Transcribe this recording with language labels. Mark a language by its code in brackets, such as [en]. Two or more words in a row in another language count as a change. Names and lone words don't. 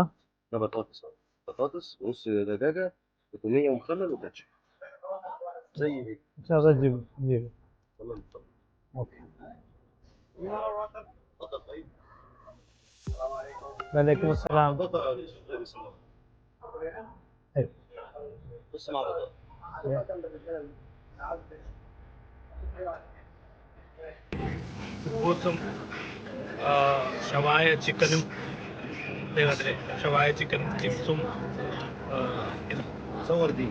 [ar] ده بطاطس، بطاطس ونص دجاجة وتومية ومخلل وكاتشب زي هيك. ان شاء الله جيب. تمام طبعا. اوكي. بطاطا طيب. وعليكم السلام. بطاطا ايوه بص مع بطاطا. [ml] ബൂത്തും ഷവായ ചിക്കനും അതേപോലെ ഷവായ [en] chicken chips [ar] صور دي.